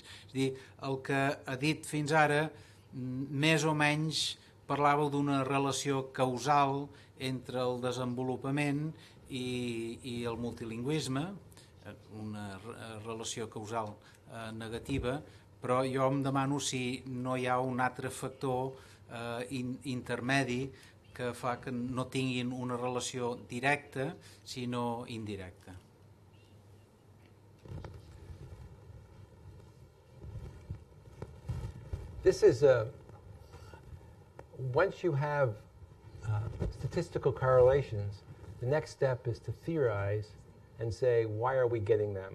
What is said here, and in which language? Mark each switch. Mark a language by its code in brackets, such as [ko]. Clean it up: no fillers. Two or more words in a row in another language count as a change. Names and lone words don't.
[ca] És a dir, el que ha dit fins ara, més o menys parlàveu d'una relació causal entre el desenvolupament i el multilingüisme, una relació causal negativa, però jo em demano si no hi ha un altre factor intermedi que fa que no tinguin una relació directa, sinó indirecta. [en] This is once you have statistical correlations, the next step is to theorize and say, why are we getting them?